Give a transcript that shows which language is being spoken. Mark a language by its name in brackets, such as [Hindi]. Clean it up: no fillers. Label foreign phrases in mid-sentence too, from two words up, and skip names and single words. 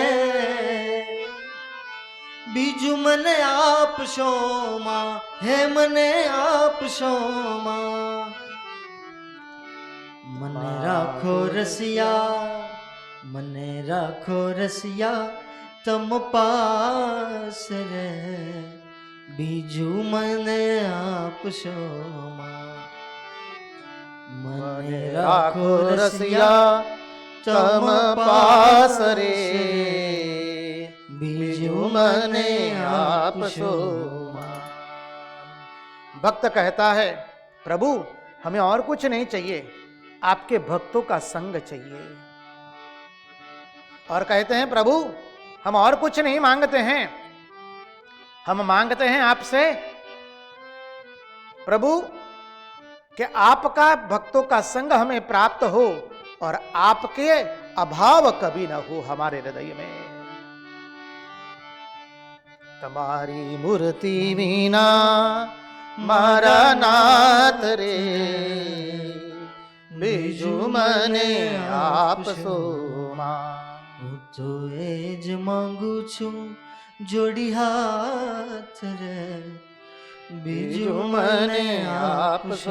[Gujarati] બીજું મને આપશો માં હે મને આપશો માં મને રાખો રસિયા મને રાખો રસિયા તમ પાસ રે બીજું મને આપશો માં મને રાખો રસિયા તમ પાસ રે બીજું મને આપશો માં। [Hindi] भक्त कहता है प्रभु हमें और कुछ नहीं चाहिए, आपके भक्तों का संग चाहिए। और कहते हैं प्रभु हम और कुछ नहीं मांगते हैं, हम मांगते हैं आपसे प्रभु कि आपका भक्तों का संग हमें प्राप्त हो और आपके अभाव कभी न हो हमारे हृदय में। [Gujarati] તમારી મૂર્તિ વિના મારા નાથ રે બીજું મને આપશો માં। હું તો એ જ માંગુ છું જોડી હાથ રે બીજું મને આપશો